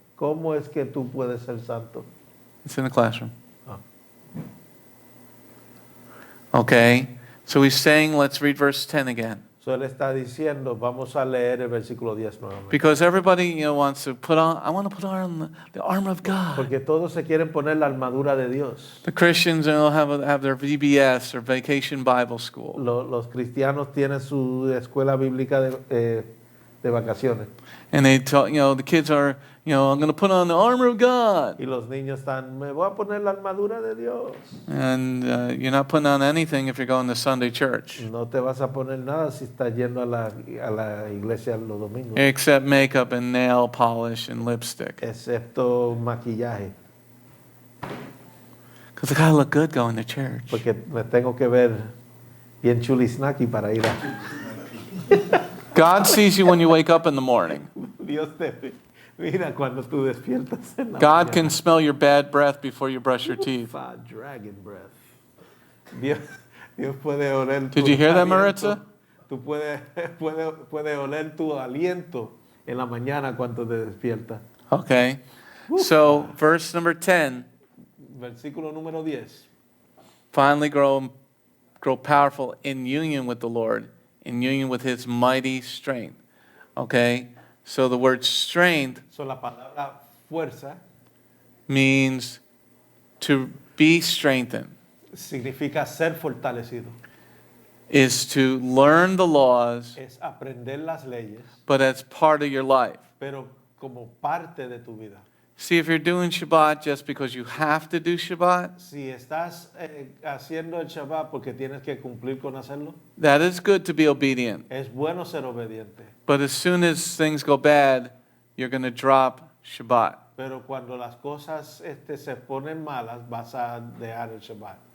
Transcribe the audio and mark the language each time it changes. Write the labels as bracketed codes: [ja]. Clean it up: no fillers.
[es] ¿cómo es que tú puedes ser santo? [en] It's in the classroom. Ah. Okay, so he's saying, let's read verse 10 again. [es] So Él está diciendo, vamos a leer el versículo 10 nuevamente. [en] Because everybody, wants to put on, I want to put on the armor of God. [es] Porque todos se quieren poner la armadura de Dios. [en] The Christians, have their VBS or Vacation Bible School. [es] Los cristianos tienen su escuela bíblica de vacaciones. [en] And they tell, the kids are, I'm going to put on the armor of God. [es] Y los niños están, me voy a poner la armadura de Dios. [en] And you're not putting on anything if you're going to Sunday church. [es] No te vas a poner nada si estás yendo a la iglesia los domingos. [en] Except makeup and nail polish and lipstick. [es] Excepto maquillaje. [en] Because I got to look good going to church. [es] Porque me tengo que ver bien chulisnaki para ir a... [en] God sees you when you wake up in the morning. [es] Dios te mira cuando tú despiertas en la [en] God [es] mañana. [en] can smell your bad breath before you brush your teeth. Fat dragon breath. [es] Dios puede oler tu [en] Did you hear that, [es] aliento. [en] Maritza? [es] Tú puede oler tu aliento en la mañana cuando te despiertas. [en] Okay. So, verse number 10, [es] Versículo número 10. [en] finally grow powerful in union with the Lord, in union with His mighty strength. Okay? So the word strength [es] So la palabra fuerza [en] means to be strengthened, [es] significa ser fortalecido. [en] is to learn the laws, [es] Es aprender las leyes, [en] but as part of your life. [es] pero como parte de tu vida. [en] See, if you're doing Shabbat just because you have to do Shabbat, [es] Si estás haciendo el Shabbat porque tienes que cumplir con hacerlo, [en] that is good to be obedient. [es] es bueno ser obediente. [en] But as soon as things go bad, you're going to drop Shabbat. [es] Pero cuando las cosas se ponen malas, vas a dejar el Shabbat.